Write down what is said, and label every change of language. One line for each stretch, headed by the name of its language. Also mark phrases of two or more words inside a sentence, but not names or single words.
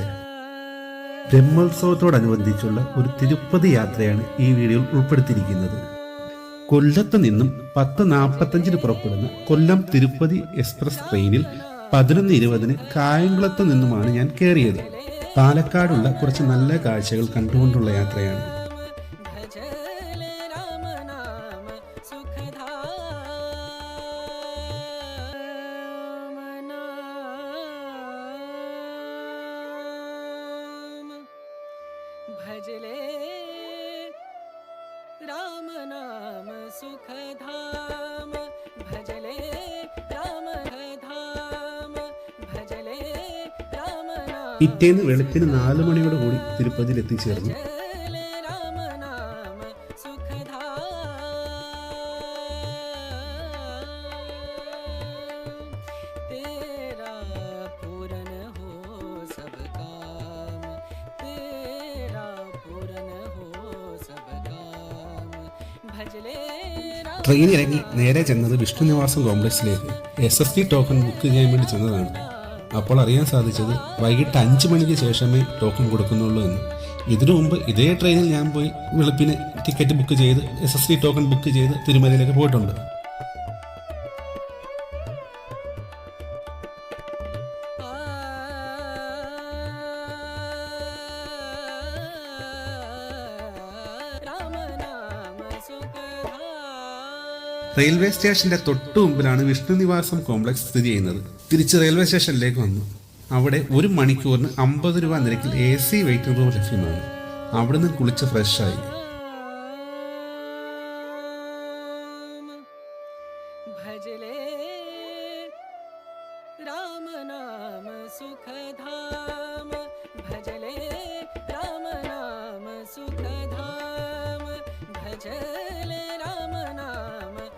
Malayalam: ബ്രഹ്മോത്സവത്തോടനുബന്ധിച്ചുള്ള ഒരു തിരുപ്പതി യാത്രയാണ് ഈ വീഡിയോയിൽ ഉൾപ്പെടുത്തിയിരിക്കുന്നത്. കൊല്ലത്ത് നിന്നും 10:45 പുറപ്പെടുന്ന കൊല്ലം തിരുപ്പതി എക്സ്പ്രസ് ട്രെയിനിൽ 11:20 കായംകുളത്ത് നിന്നുമാണ് ഞാൻ കയറിയത്. പാലക്കാടുള്ള കുറച്ച് നല്ല കാഴ്ചകൾ കണ്ടുകൊണ്ടുള്ള യാത്രയാണ്.
Hindi: भजले राम नाम सुखधाम भजले राम धाम भजले राम नाम
Malayalam: പിറ്റേന്ന് വെളുപ്പിന് 4 മണിയോട് കൂടി തിരുപ്പതിയിൽ എത്തിച്ചേർന്നു.
Hindi: राम नाम सुखधाम तेरा पूरन हो सब काम तेरा पूरन हो सब काम भजले राम
Malayalam: ട്രെയിൻ ഇറങ്ങി നേരെ ചെന്നത് വിഷ്ണു നിവാസം കോംപ്ലക്സിലേക്ക്
English: SST token book
Malayalam: ചെയ്യാൻ വേണ്ടി ചെന്നതാണ്. അപ്പോൾ അറിയാൻ സാധിച്ചത് വൈകിട്ട് 5 മണിക്ക് ശേഷമേ ടോക്കൺ കൊടുക്കുന്നുള്ളൂ എന്ന്. ഇതിനു മുമ്പ് ഇതേ ട്രെയിനിൽ ഞാൻ പോയി വെളുപ്പിന്
English: ticket book
Malayalam: ചെയ്ത്
English: SST token book
Malayalam: ചെയ്ത് തിരുമലയിലേക്ക് പോയിട്ടുണ്ട്.
Hindi: राम नाम सुखधाम
Malayalam: റെയിൽവേ സ്റ്റേഷന്റെ തൊട്ടു മുമ്പിലാണ് വിഷ്ണു നിവാസം കോംപ്ലക്സ് സ്ഥിതി ചെയ്യുന്നത്. തിരിച്ച് റെയിൽവേ സ്റ്റേഷനിലേക്ക് വന്നു. അവിടെ 1 മണിക്കൂറിന് 50 രൂപ നിരക്കിൽ
English: AC waiting room
Malayalam: ലഭ്യമാണ്. അവിടുന്ന് കുളിച്ച് ഫ്രഷായി.
Hindi: भजले राम नाम सुखधाम भजले राम नाम सुखधाम भजले राम नाम